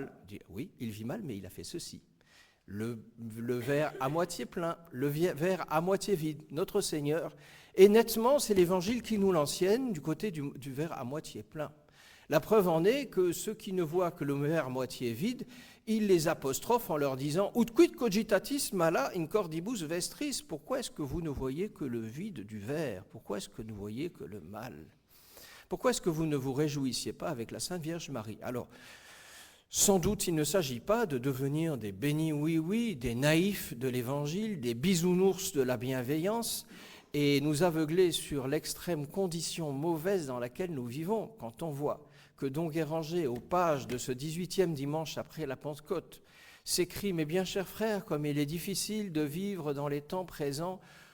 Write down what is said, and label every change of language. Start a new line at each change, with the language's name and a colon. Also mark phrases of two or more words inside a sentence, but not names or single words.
French: » Oui, il vit mal, mais il a fait ceci. Le verre à moitié plein, le verre à moitié vide. Notre Seigneur, et nettement, c'est l'Évangile qui nous l'enseigne du côté du verre à moitié plein. La preuve en est que ceux qui ne voient que le verre à moitié vide, il les apostrophe en leur disant «
Latin: Ut quid cogitatis mala in cordibus vestris
French: » Pourquoi est-ce que vous ne voyez que le vide du verre? Pourquoi est-ce que vous ne voyez que le mal? Pourquoi est-ce que vous ne vous réjouissiez pas avec la Sainte Vierge Marie? Alors, sans doute, il ne s'agit pas de devenir des bénis oui-oui, des naïfs de l'Évangile, des bisounours de la bienveillance, et nous aveugler sur l'extrême condition mauvaise dans laquelle nous vivons quand on voit que Don Guéranger, aux pages de ce 18e dimanche après la Pentecôte, s'écrit « Mes bien chers frères, comme il est difficile de vivre dans les temps présents